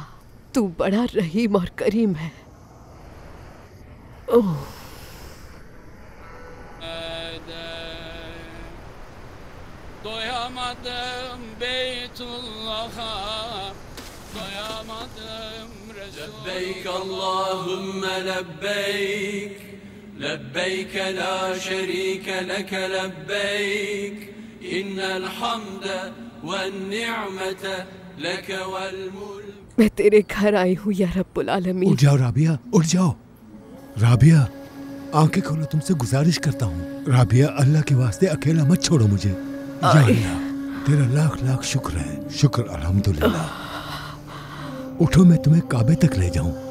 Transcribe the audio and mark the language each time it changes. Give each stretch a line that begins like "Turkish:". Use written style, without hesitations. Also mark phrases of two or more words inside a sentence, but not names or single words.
Hindi: तू बड़ा रहीम और करीम है। ओह
Turkish: doyamadım Beytullah'a, doyamadım Resulullah.
Arabic: لبيك اللهم لبيك، لبيك لا شريك لك لبيك، إن الحمد والنعمة لك والملك.
Hindi: मैं तेरे घर आई हूँ
Arabic: يا رب العالمين.
Hindi: उठ जाओ राबिया, उठ जाओ। राबिया आंखें खोलो, तुमसे गुजारिश करता हूँ। राबिया अल्लाह के वास्ते अकेला मत छोड़ो मुझे।
Arabic: يا الله,
Hindi: तेरा लाख लाख शुक्र है। शुक्र अल्हम्दुलिल्लाह। उठो, मैं तुम्हें काबे तक ले जाऊं।